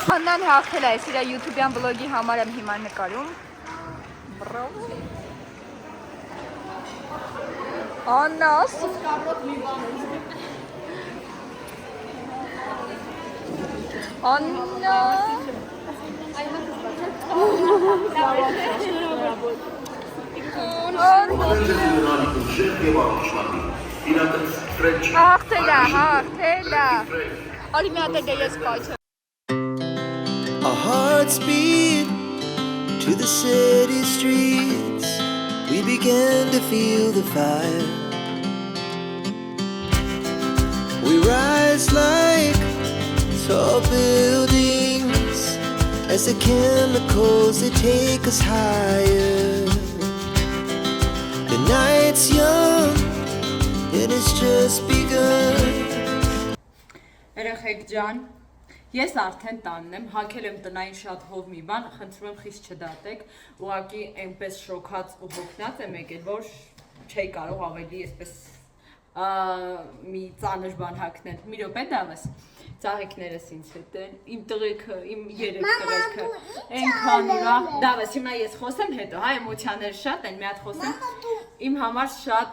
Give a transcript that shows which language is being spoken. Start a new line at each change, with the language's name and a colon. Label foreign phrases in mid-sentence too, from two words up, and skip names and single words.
Armenian: Աննան հաղթել է, իր YouTube-յան վլոգի համար եմ հիմա նկարում։ Բրավո։ Աննա, Աննա։ Հաղթել է։ Արի մի հատ է ես պայթը։
English: Our hearts beat to the city streets. We began to feel the fire. We rise like tall buildings as the chemicals they take us higher. The night's young and it's just begun.
Armenian: Երեխեք ջան, ես արդեն տանն եմ, հագել եմ տնային շատ հով մի բան, խնդրում եմ խիստ չդատեք, ուղղակի այնպես շոքած ու հոգնած եմ եկել, որ չէի կարող ավելի այսպես մի ծանր բան հագնել։ Մի րոպե դավես, ծաղիկներս ինձ հետ են, իմ տղեքը, իմ երեք տղեքը, այնքան ուրախ, դավես, հիմա ես խոսեմ հետո, հա, էմոցիաները շատ են, մի հատ խոսեմ, իմ համար շատ